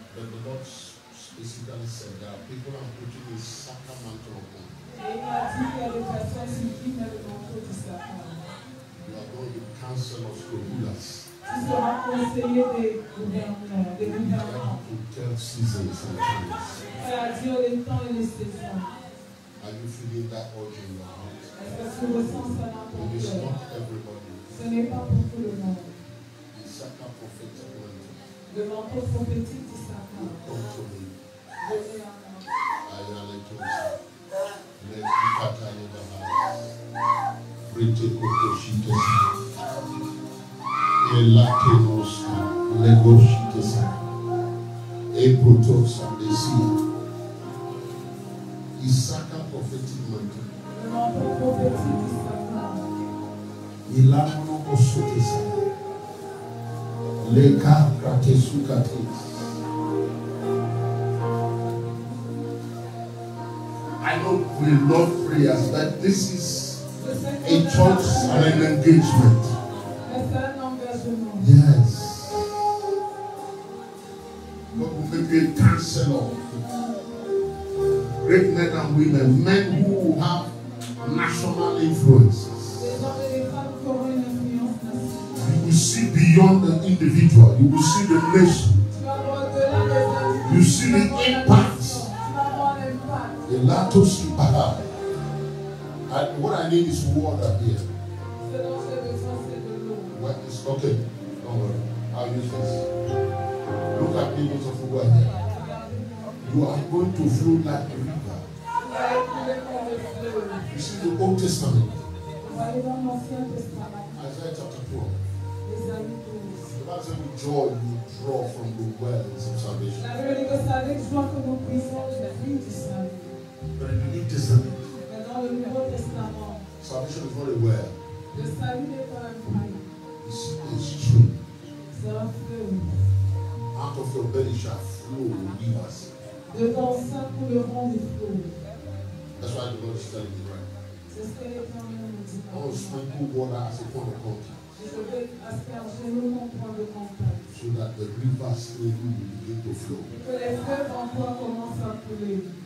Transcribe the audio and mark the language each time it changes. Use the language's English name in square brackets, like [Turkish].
[English] But the Lord specifically said that people are putting a sacrament upon. [French] Et il m'a dit qu'il y a des personnes sur qui met le manteau du sacrement. [English] You are going to be counselors to rulers. [French] Tu seras conseiller des gouverneurs, des gouvernants. [English] To tell seasons and times. [French] C'est-à-dire les temps et les saisons. [English] Are you feeling that urge in your heart? [French] Est-ce que tu ressens ça dans ton [English] It is [French] cœur? [English] not everybody. [French] Ce n'est pas pour tout le monde. [English] The sacred prophetic mantle. [French] Le manteau prophétique du sacrement. [English] Come to me. [French] Venez à moi. Ayaletos. Let me kataya bahas. Brite kokoshites. Elakenos. Legoshites. Eprotos and the sea. [English] Isaka prophetic mantle. [French] Le manteau prophétique du sacrement. Ilano osotesa. Leka kratesukates. [English] I know we love prayers, but this is a church and an engagement. [French] C'est un engagement. [English] Yes. God will make you a counselor. Great men and women, men who have national influences. [French] Les hommes et les femmes qui auront une influence nationale. [English] You will see beyond the individual. You will see the nation. [French] Tu vas voir au-delà des individus. [English] You see the impact. [French] Tu vas voir l'impact. [English] The latos impact. And what I need is water here. [French] Ce dont j'ai besoin, c'est de l'eau. [English] What is okay? Don't worry. I'll use this. Look at me, those of you who are here. You are going to flow like a river. [French] Vous allez couler comme le fleuve. [English] You see the Old Testament, [French] Vous allez dans l'Ancien Testament. [English] Isaiah chapter 12. [French] Les amis tous. [English] The Bible says with joy you draw from the wells of salvation. [French] La Bible dit que c'est avec joie que nous puissions la vie du salut. [English] But in the New Testament, [French] Mais dans le Nouveau Testament, [English] salvation is not a well. [French] le salut n'est pas un puits. [English] It's a stream. [French] C'est un fleuve. [English] Out of your belly shall flow rivers. [French] De ton sein couleront des flots. [English] That's why the Lord is telling me right. [French] C'est ce que l'Éternel nous dit. [English] I want to sprinkle water as a point of contact [French] Je vais asperger l'eau mon point de contact. [English] so that the rivers through you will begin to flow. [French] Et que les fleuves en toi commencent à couler.